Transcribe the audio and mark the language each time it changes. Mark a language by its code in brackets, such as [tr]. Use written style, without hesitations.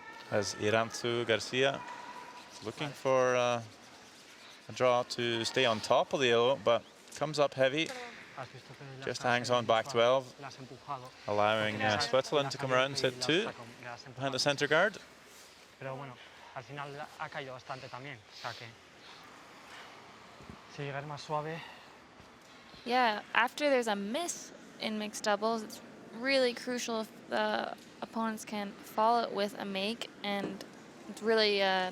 [en] As Iranzu Garcia is looking for a draw to stay on top of the yellow, but comes up heavy. Just hangs on back 12, allowing Switzerland to come around and sit 2 behind the center guard. [es] Pero bueno, al final ha caído bastante también, o sea que si llegar más suave. [en] Yeah, after there's a miss in mixed doubles, it's really crucial if the opponents can follow it with a make, and it's really